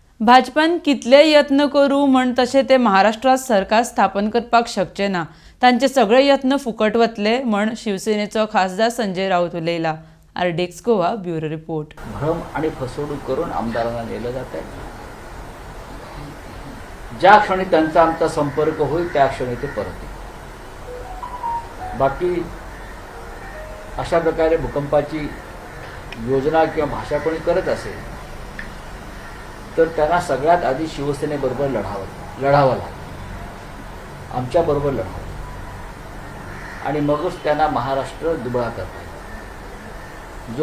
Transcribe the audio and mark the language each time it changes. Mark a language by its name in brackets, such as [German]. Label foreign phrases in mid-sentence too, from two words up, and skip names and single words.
[Konkani] भाजपान कितले यत्न करू म्हण तशें ते महाराष्ट्रात सरकार स्थापन करपाक शकचे ना। तांचे सगळे यत्न फुकट वतले म्हण शिवसेनेचो खासदार संजय राऊत उलयला। आरडीएक्स गोवा [English] bureau report. [Marathi] भ्रम आणि फसवणूक करून आमदारांना नेलं जात आहे। ज्या क्षणी त्यांचा आमचा संपर्क होईल त्या क्षणी ते परत येईल। बाकी अशा प्रकारे भूकंपाची योजना किंवा भाषा कोणी करत असेल तर त्यांना सगळ्यात आधी शिवसेनेबरोबर लढावं लागेल, आमच्याबरोबर लढावं आणि मगच त्यांना महाराष्ट्र दुबळा करता येईल।